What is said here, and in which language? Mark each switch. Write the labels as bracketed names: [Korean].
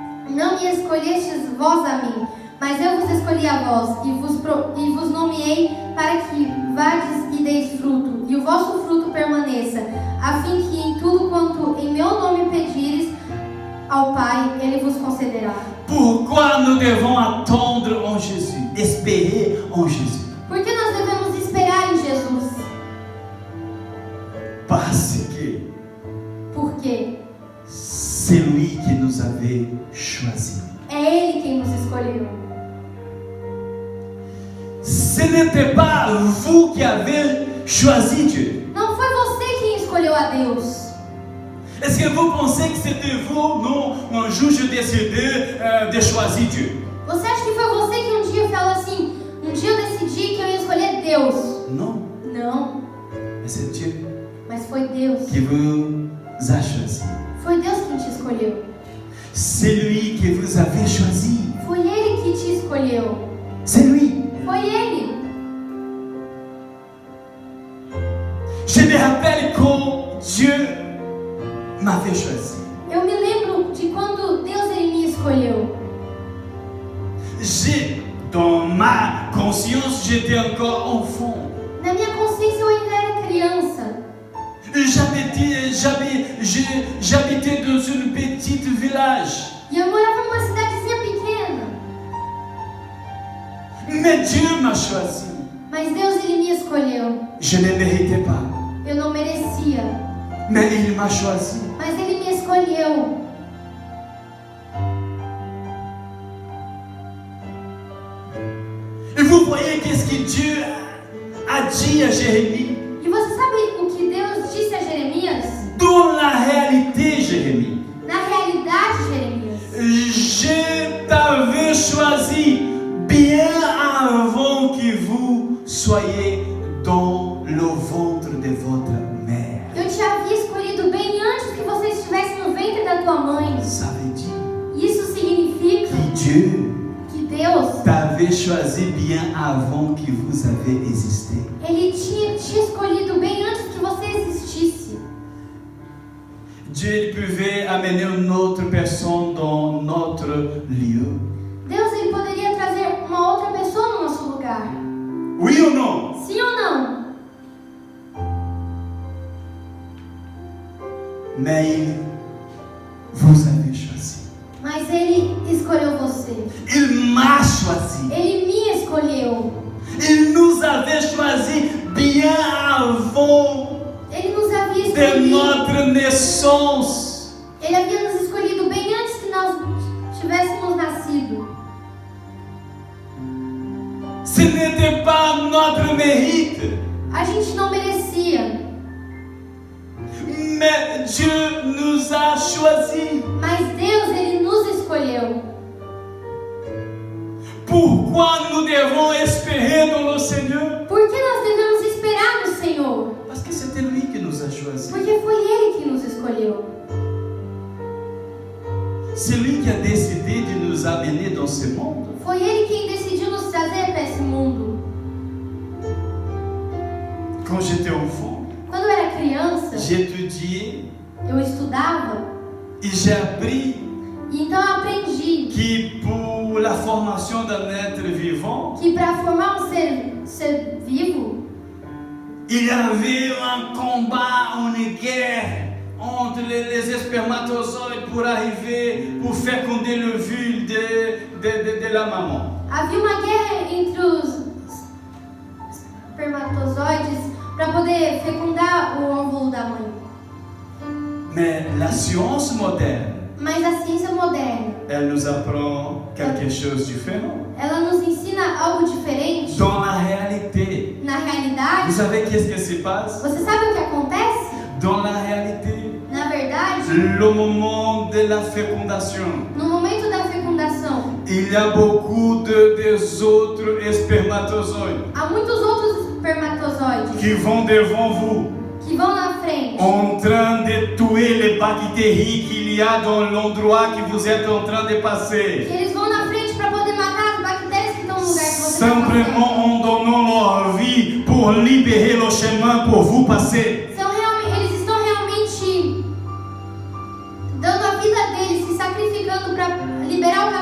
[Portuguese] Não me escolhestes vós a mim, mas eu vos escolhi a vós, e vos nomeei para que vades e deis fruto, e o vosso fruto permaneça, a fim que em tudo quanto em meu nome pedires ao Pai, Ele vos concederá. [French] Pourquoi nous devons attendre en Jésus, espérer en Jésus? [Portuguese] Por que nós devemos esperar em Jesus? [French] Parce que [Portuguese] Porque [French] c'est lui qui nous avait choisis. [Portuguese] é Ele quem nos escolheu. [French] Ce n'était pas vous qui avez choisi Dieu. [Portuguese] Não foi você quem escolheu a Deus. [French] Est-ce que vous pensez que c'était vous? Non, un jour je décidais de choisir Dieu. [Portuguese] Você acha que foi você que um dia falou assim, um dia eu decidi que eu ia escolher Deus? [French] Non, [Portuguese] Não, [French] mais c'est Dieu [Portuguese] mas foi Deus. [French] qui vous a choisi. [Portuguese] Foi Deus quem te escolheu. [French] C'est lui qui vous avait choisi. [Portuguese] Foi Ele que te escolheu. [French] C'est lui. [Portuguese] Foi Ele. [French] Je me rappelle quand Dieu m'avait choisi. [Portuguese] Eu me lembro de quando Deus ele me escolheu. [French] Dans ma conscience, j'étais encore enfant. [Portuguese] Na minha consciência eu ainda era criança. [French] J'habitais dans un petit village. [Portuguese] E eu morava numa cidadezinha pequena. [French] Mais Dieu m'a choisi. [Portuguese] Mas Deus ele me escolheu. [French] Je ne méritais pas. [Portuguese] Eu não merecia. [French] Mais il m'a choisi. [Portuguese] Mas Ele me escolheu. [French] Et vous voyez qu'est-ce que Dieu a dit à Jérémie. [Portuguese] E você sabe o que Deus disse a Jeremias? [French] Dans la réalité, Jérémie, [Portuguese] Na realidade, Jeremias, [French] je t'avais choisi bien avant que vous soyez dans le ventre de votre mère. [Portuguese] eu te havia escolhido bem antes que você estivesse no ventre da tua mãe. [French] Ça veut dire [Portuguese] Isso significa [French] que Dieu [Portuguese] que Deus, [French] t'avait choisi bien avant que vous avez existé. [Portuguese] Ele tinha te escolhido bem antes que você existisse. [French] Dieu il pouvait amener une autre personne dans notre lieu. [Portuguese] Deus ele poderia trazer uma outra pessoa no nosso lugar. [French] Oui ou non? [Portuguese] Sim ou não? [French] Mais il vous avait choisi. [Portuguese] Mas Ele escolheu você. [French] Il m'a choisi. [Portuguese] Ele me escolheu. [French] Il nous avait choisi bien avant [Portuguese] Ele nos havia [French] de [Portuguese] escolhido. [French] notre naissance. [Portuguese] Ele havia nos escolhido bem antes que nós tivéssemos nascido. [French] Ce n'était pas notre mérite, [Portuguese] A gente não merecia, [French] mais Dieu nous a choisis. [Portuguese] mas Deus ele nos escolheu. [French] Pourquoi nous devons espérer dans le Seigneur? [Portuguese] Por que nós devemos esperar no Senhor? [French] Parce que c'était lui qui nous a choisis. [Portuguese] Porque foi Ele que nos escolheu. [French] C'est lui qui a décidé de nous amener dans ce monde. [Portuguese] Foi Ele quem decidiu nos trazer para esse mundo. [French] Quand j'étais enfant, [Portuguese] Quando eu era criança, [French] j'étudiais [Portuguese] eu estudava [French] et j'ai appris [Portuguese] e então eu aprendi [French] que pour la formation d'un être vivant, [Portuguese] que para formar um ser vivo, [French] il y avait un combat, une guerre entre les spermatozoïdes pour féconder l'ovule de la maman. [Portuguese] havia uma guerra entre os espermatozoides para poder fecundar o óvulo da mãe. [French] Mais la science moderne, [Portuguese] Mas a ciência moderna, [French] elle nous apprend quelque chose de différent. [Portuguese] ela nos ensina algo diferente. [French] Dans la réalité, [Portuguese] Na realidade, [French] vous savez qu'est-ce qui se passe? [Portuguese] você sabe o que acontece? [French] Dans la réalité, [Portuguese] Na verdade, [French] le moment de la fécondation, [Portuguese] no momento da fecundação, [French] il y a beaucoup des autres spermatozoïdes [Portuguese] há muitos outros espermatozoides [French] qui vont devant vous, [Portuguese] que vão na frente, [French] en train de tuer les bactéries qu'il y a dans l'endroit que vous êtes en train de [Portuguese] que [French] passer. [Portuguese] eles vão na frente para poder matar as bactérias que estão no lugar que você está passando. [French] Simplement en donnant leur vie pour libérer le chemin pour vous passer. [Portuguese] Eles estão realmente dando a vida deles, se sacrificando para liberar